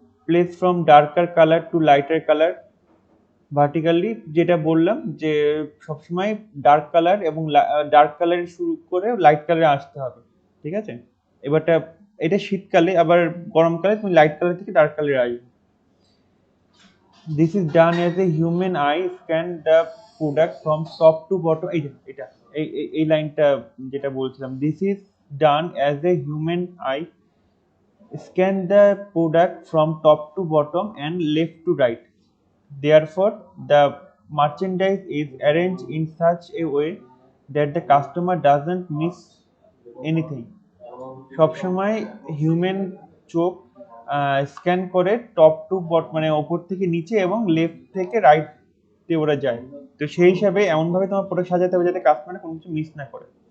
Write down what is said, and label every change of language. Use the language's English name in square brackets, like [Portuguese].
[English] place from darker colour to lighter colour vertically, [Bangla] যেটা বললাম যে সবসময় ডার্ক কালার এবং ডার্ক কালার শুরু করে লাইট কালারে আসতে হবে, ঠিক আছে। এবারটা এটা শীতকালে, আবার গরমকালে তুমি লাইট কালার থেকে ডার্ক কালারে আসবে। [English] This is done as a human eye scan the product from top to bottom. [Bangla] এই যে এটা এই লাইনটা যেটা বলছিলাম, [English] this is done as a human eye scan the product from top to bottom and left to right. Therefore, the merchandise is arranged in such a way that the customer doesn't miss anything. [Bangla] সবসময় human চোখ scan করে top two মানে ওপর থেকে নিচে এবং left থেকে রাইটে ওরা যায়। তো সেই হিসাবে এমনভাবে তোমার প্রোডাক্ট সাজাতে হবে যাতে কাস্টমার কোনো কিছু মিস না করে।